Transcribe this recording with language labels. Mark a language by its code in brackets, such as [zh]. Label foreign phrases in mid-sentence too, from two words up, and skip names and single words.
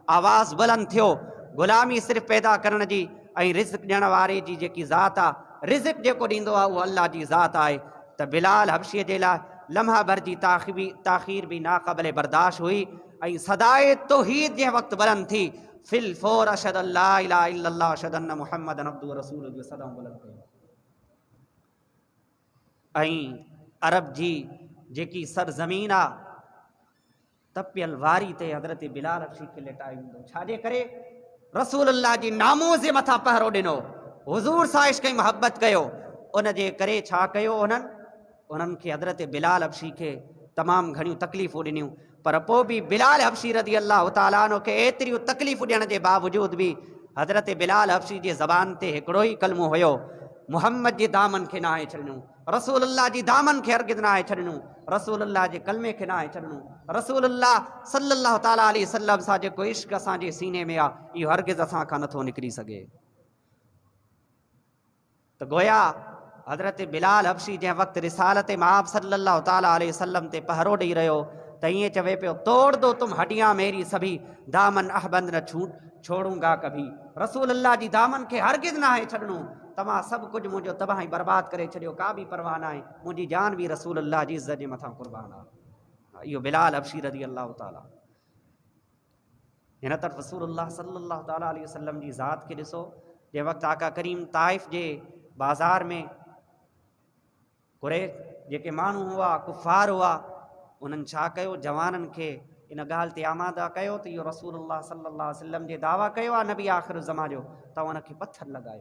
[sd] आवाज़ बुलंद थियो, ग़ुलामी सिर्फ़ पैदा करण जी ऐं रिज़्क़ ॾियण वारे जी जेकी ज़ात आहे, रिज़्क़ जेको ॾींदो आहे उहो अल्लाह जी ज़ात आहे। त बिलाल हबशीअ जे लाइ लम्हा भर जी ताख़ीर बि नाक़ाबिले बर्दाश्त हुई ऐं सदाए तौहीद जंहिं वक़्तु बुलंद थी, [ar] في الفور أشهد أن لا إله إلا الله أشهد أن محمدا عبده ورسوله [sd] जो सदाऊं बुलंद कयूं। ऐं अरब जी जेकी सरज़मीन आहे, तपियल वारी ते हज़रत बिलाल हबशी खे लेटायो वेंदो। छाजे करे? रसूलुल्लाह जी नामूज़ जे मथां पहरो ॾिनो, हुज़ूर सां इश्क़ ऐं मुहबत कयो। उन जे करे छा कयो? उन्हनि खे हज़रत बिलाल हबशी खे तमामु घणियूं तकलीफ़ूं ॾिनियूं, पर पोइ बि बिलाल हबशी [ar] رضي الله تعالى عنه [sd] खे एतिरियूं तकलीफ़ूं ॾियण जे बावजूद बि हज़रत बिलाल हबशी जे ज़बान ते हिकिड़ो ई कलमो हुयो, मुहम्मद जे दामन खे नाहे छॾिणो, रसूलुल्लाह जी दामन खे हरगिज़ नाहे छॾिणो, रसूलुल्लाह जे कलमे खे नाहे छॾिणो। रसूलुल्लाह [ar] صلى الله تعالى عليه وسلم [sd] सां जेको इश्क़ असांजे सीने में आहे, इहो हरगिज़ असां खां नथो निकिरी सघे। त गोया हज़रत बिलाल हबशी जंहिं वक़्तु रिसालत माब [ar] صلى الله تعالى عليه وسلم [sd] ते पहरो ॾेई रहियो, त ईअं चवे पियो, [hi] तोड़ दो तुम हड्डियां मेरी सभी, दामन अहबंद न छोड़ूंगा कभी। [sd] रसूलुल्लाह जी दामन खे हरगिज़ नाहे छॾिणो, तव्हां सभु कुझु मुंहिंजो तबाही बर्बाद करे छॾियो, का बि परवाह न आहे, मुंहिंजी जान बि रसूलुल्लाह जी इज़्ज़त जे मथां क़ुर्बान आहे। इहो बिलाल हबशी [ar] رضي الله تعالى. [sd] हिन तरफ़ रसूलुल्लाह [ar] صلى الله تعالى عليه وسلم [sd] जी ज़ात खे ॾिसो, जंहिं वक़्तु आका करीम ताइफ़ जे बाज़ार में कुरैश जेके माण्हू हुआ, कुफ़ार हुआ, उन्हनि छा कयो? जवाननि खे इन ॻाल्हि ते आमादा कयो त इहो रसूलुल्लाह [ar] صلى الله عليه وسلم [sd] जे दावा कयो आहे नबी आख़िर ज़मा जो, त उनखे पत्थर लॻायो।